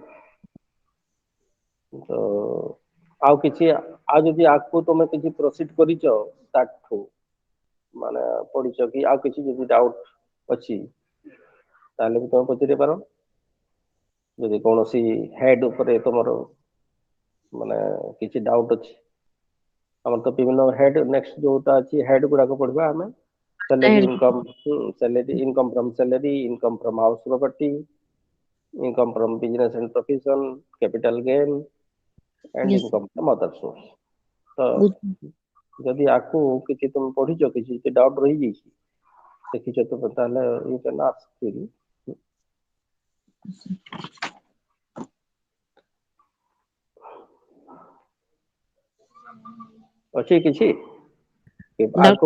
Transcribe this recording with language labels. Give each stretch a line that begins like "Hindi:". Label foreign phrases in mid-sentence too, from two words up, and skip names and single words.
Odia: ତ ଆଉ କିଛି, ଆଉ ଯଦି ଆଗକୁ ତମେ କିଛି ପ୍ରୋସିଡ କରିଛ ତାଠୁ ମାନେ ପଢିଛ କି ଆଉ କିଛି ଯଦି ଡାଉଟ ଅଛି ତାହେଲେ ବି ତମେ ପଚାରି ପାର। ଯଦି କୌଣସି ହେଡ ଉପରେ ତମର ମାନେ କିଛି ଡାଉଟ ଅଛି, ଆମର ତ ବିଭିନ୍ନ ହେଡ ନେକ୍ସଟ ଯୋଉଟା ଅଛି ହେଡ ଗୁଡାକ ପଢିବା ଆମେ।
English: salary income, salary income from salary, income from house property, income from business and profession, capital gain and ୟେସ୍ income from other source।
Odia: ତ ବୁଝ ଯଦି ଆକୁ କିଛି ତମେ ପଢିଛ, କିଛି ଡାଉଟ ରହିଯାଇଛି, ଦେଖିଛ ତୁମେ, ତାହେଲେ
English: you can ask.
Odia: ଅଛି କିଛି ଆଗକୁ